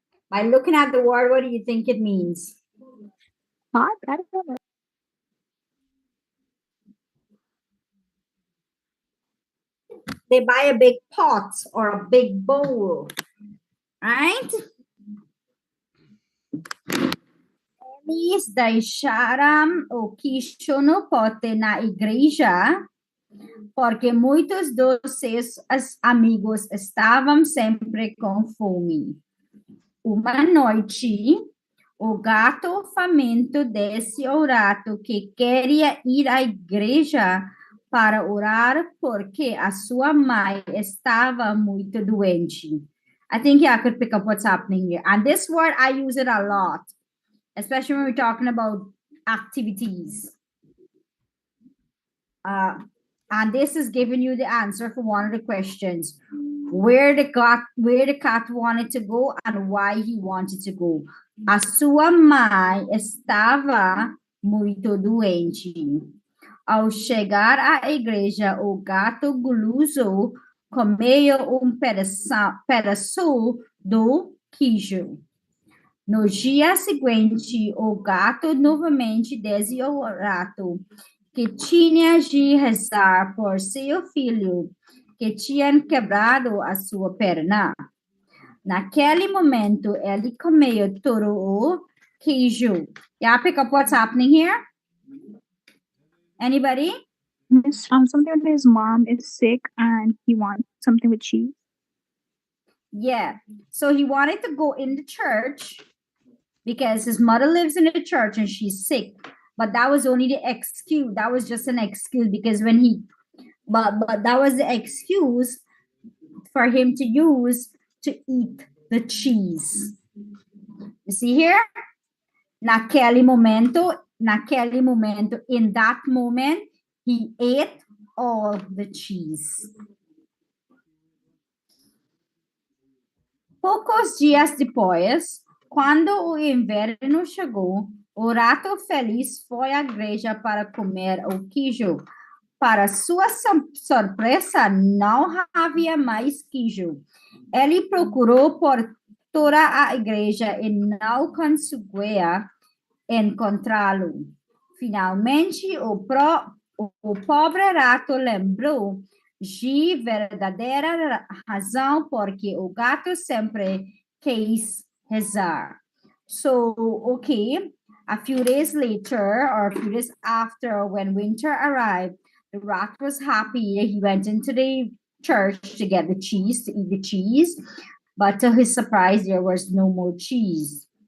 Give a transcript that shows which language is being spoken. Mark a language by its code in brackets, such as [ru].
[en] By looking at the word, what do you think it means? Pot? I don't know. They buy a big pot or a big bowl, right? [pt] Eles deixaram o queijo no pote na igreja porque muitos dos seus amigos estavam sempre com fome. Uma noite, o gato faminto disse ao rato que queria ir à igreja para orar porque a sua mãe estava muito doente. [en] I think I could pick up what's happening here. And this word, I use it a lot, especially when we're talking about activities. And this is giving you the answer for one of the questions. Where the cat wanted to go and why he wanted to go. [pt] A sua mãe estava muito doente. Ao chegar à igreja, o gato guloso comeu pedaço do queijo. No dia seguinte, o gato novamente disse ao rato que tinha de rezar por seu filho, que tinha quebrado a sua perna. Naquele momento, ele comeu todo o queijo. [en] Yeah, pick up what's happening here? Anybody? Miss, something with his mom is sick and he wants something with cheese. Yeah. So he wanted to go in the church because his mother lives in the church and she's sick. But that was only the excuse. That was just an excuse because when he, but that was the excuse for him to use to eat the cheese. You see here? [pt] Naquele momento, naquele momento, [en] in that moment, he ate all the cheese. [pt] Poucos dias depois, quando o inverno chegou, o rato feliz foi à igreja para comer o queijo. Para sua surpresa, não havia mais queijo. Ele procurou por toda a igreja e não conseguia encontrá-lo. Finalmente, o pobre rato lembrou de verdadeira razão porque o gato sempre quis rezar. [en] So, okay, a few days later, or a few days after, when winter arrived, the rat was happy. He went into the church to get the cheese, to eat the cheese, but to his surprise, there was no more cheese.